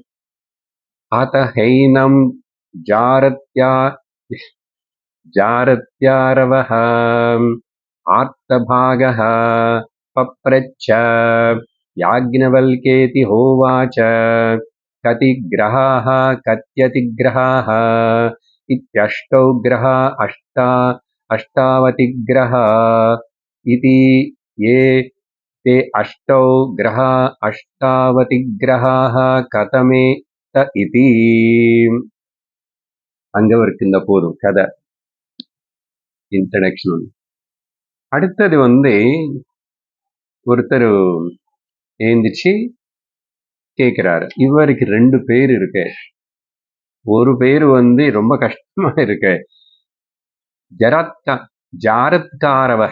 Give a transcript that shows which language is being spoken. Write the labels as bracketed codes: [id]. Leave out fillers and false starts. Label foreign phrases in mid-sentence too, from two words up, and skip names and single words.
[sa] अथ हैनं जारत्कारव आर्तभागः पप्रच्छ याज्ञवल्क्येति होवाच कति ग्रहाः कत्यतिग्रहाः इत्यष्टौ ग्रहा अष्टावतिग्रहा इति ये ते अष्टौ ग्रहा अष्टावति ग्रहाः कथमे त इति. [ta] அங்க வரைக்கும் இந்த போதும் கதை இன்ட்ரடக்ஷன். அடுத்தது ஒருத்தர் ஏந்திச்சு கேட்கிறாரு, இவருக்கு 2 பேர் இருக்கு. ஒரு பேரு ரொம்ப கஷ்டமா இருக்கு, ஜாரத்காரவக.